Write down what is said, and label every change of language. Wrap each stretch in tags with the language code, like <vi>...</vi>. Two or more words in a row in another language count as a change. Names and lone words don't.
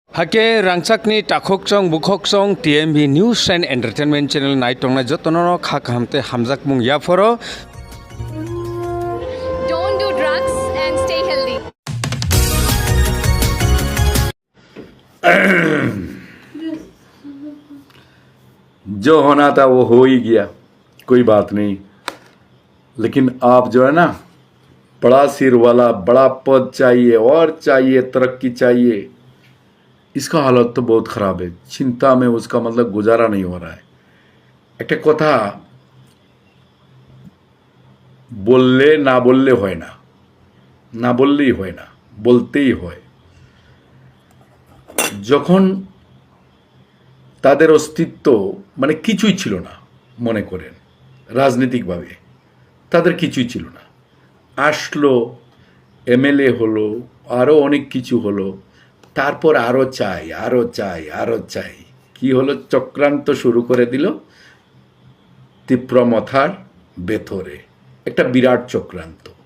<trp>Hake rangchakni takhokchong bukhokchong TMV News and Entertainment Channel naitongnai jotono khakhamte hamjak mung yaporo.</trp> <en>Don't do drugs and stay healthy.</en> <hi>जो होना था वो हो ही गया, कोई बात नहीं। लेकिन आप जो है ना, बड़ा सिर वाला, बड़ा पद चाहिए और चाहिए, तरक्की चाहिए, इसका हालत तो बहुत ख़राब है। चिंता में उसका मतलब गुजारा नहीं हो रहा है।</hi> <bn>এক কথা বললে না বললে হয় না, না বললেই হয় না, বলতেই হয়। যখন তাদের অস্তিত্ব মানে কিছুই ছিল না, মনে করেন রাজনৈতিকভাবে তাদের কিছুই ছিল না, আসলো, এমএলএ হলো, আরও অনেক কিছু হলো, তারপর আরও চাই, আরও চাই, আরও চাই, কি হলো, চক্রান্ত শুরু করে দিল তীব্রমথার ভেতরে, একটা বিরাট চক্রান্ত।</bn>